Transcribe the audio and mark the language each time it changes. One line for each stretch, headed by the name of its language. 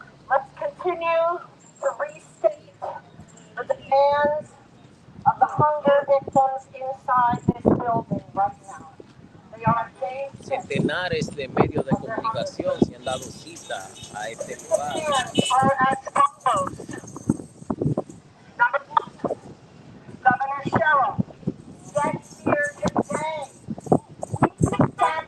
English: Let's continue to restate the demands of the hunger victims inside this building right now. They are day 6.
Spanish: Centenares de medios de comunicación se han dado cita a este lugar.
English: Demands are as follows. Number 1, Governor Sherrill, get here today. We